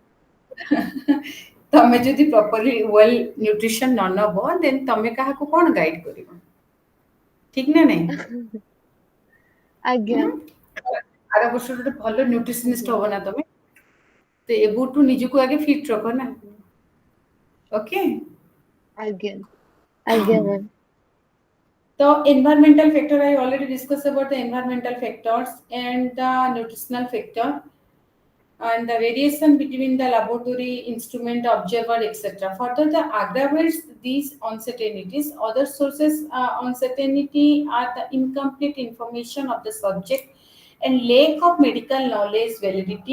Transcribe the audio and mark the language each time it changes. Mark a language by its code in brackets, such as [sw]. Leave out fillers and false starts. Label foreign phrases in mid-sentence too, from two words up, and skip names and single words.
[or] ତମେ ଯଦି [en] properly well nutrition [or] ନ ନବ ଦେନ୍ ତମେ କାହାକୁ କଣ ଗାଇଡ କରିବ ଠିକ ନା ନାଇଁ ଆଜ୍ଞା ହୁଁ ଆର ବର୍ଷ ଗୋଟେ ଭଲ ଆଜ୍ଞା ନ୍ୟୁଟ୍ରିସନିଷ୍ଟ ହବ ନା ତମେ ତ ଏବେଠୁ ନିଜକୁ ଆଗେ ଫିଟ୍ ରଖ ନା ଆଜ୍ଞା ଓକେ ଆଜ୍ଞା ଆଜ୍ଞା ମ୍ୟାମ୍ [en] The environmental factor, I already discussed about the environmental factors and the nutritional factor and the variation between the laboratory instrument observer etc. Further, the aggravates these uncertainties. Other sources uncertainty are the incomplete information of the subject and lack of medical knowledge, validity